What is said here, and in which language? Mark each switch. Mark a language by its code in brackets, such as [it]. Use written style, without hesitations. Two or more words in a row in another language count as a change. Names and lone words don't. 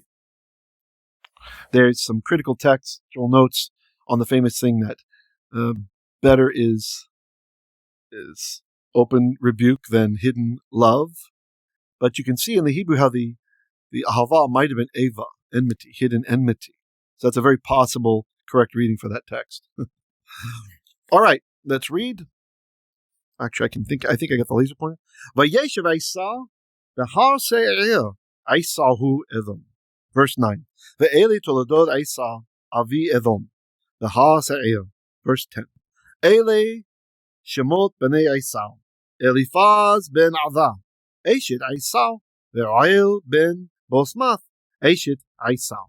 [en] There's some critical textual notes on the famous thing that better is open rebuke than hidden love. But you can see in the Hebrew how the ahava might have been ava, enmity, hidden enmity. So that's a very possible correct reading for that text. All right, let's read. Actually, I think I got the laser pointer. [he] וישב עשו בהר שעיר עשו הוא אדום. [en] Verse 9. [he] ואלה תולדות עשו אבי אדום בהר שעיר. [en] Verse 10. [he] אלה שמות בני עשו אליפז בן עדה אשת עשו ורעואל בן בשמת אשת עשו.